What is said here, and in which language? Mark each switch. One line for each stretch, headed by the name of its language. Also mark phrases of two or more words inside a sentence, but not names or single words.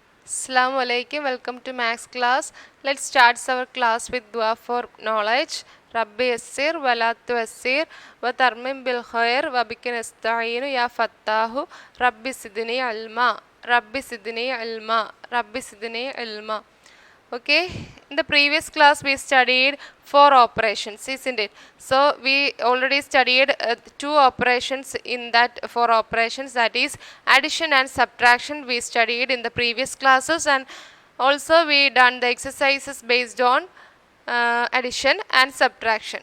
Arabic: السلام عليكم.
English: Welcome to Max class. Let's start our class with dua for knowledge.
Arabic: رب يسر ولا تعسر وتمم بالخير وبك نستعين يا فتاح رب زدني علما. رب زدني علما. رب زدني علما.
English: Okay, in the previous class we studied 4 operations, isn't it? So we already studied 2 operations in that 4 operations, that is addition and subtraction. We studied in the previous classes, and also we done the exercises based on addition and subtraction.